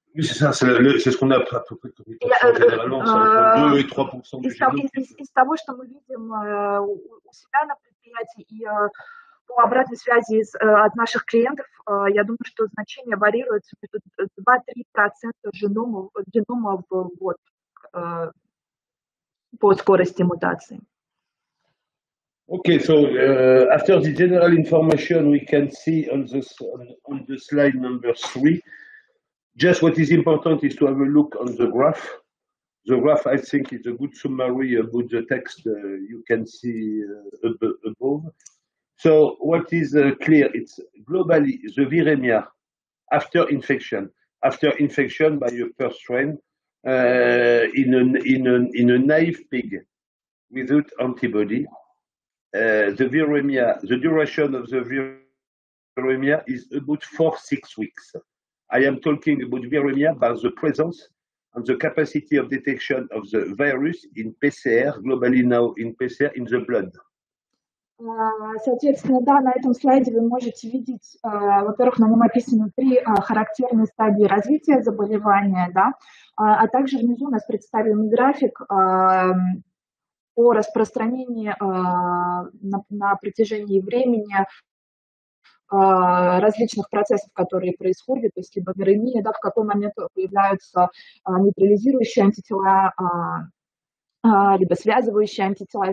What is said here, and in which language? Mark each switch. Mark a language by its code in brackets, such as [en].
[fr] Oui, c'est ça, c'est ce qu'on a à peu près comme mutation généralement, c'est entre 2 et 3% du génome. [ru] Из того, что мы видим у себя на предприятии и по обратной связи от наших клиентов, я думаю, что значение варьируется между 2-3% генома в год по скорости мутации. [en] Okay, so after the general information we can see on the slide number 3, just what is important is to have a look on the graph. The graph, I think, is a good summary about the text you can see above. So what is clear, it's globally the viremia after infection by a first strain in a naive pig without antibody. The viremia, the duration of the viremia is about 4-6 weeks. I am talking about viremia by the presence and the capacity of detection of the virus in PCR, globally now in PCR, in the blood. [ru] Соответственно, да, на этом слайде вы можете видеть, во-первых, на нем описаны 3 характерные стадии развития заболевания, да, а также внизу у нас представлен график по распространению на протяжении времени различных процессов, которые происходят, то есть либо виремия, да, в какой момент появляются нейтрализирующие антитела, либо связывающие антитела.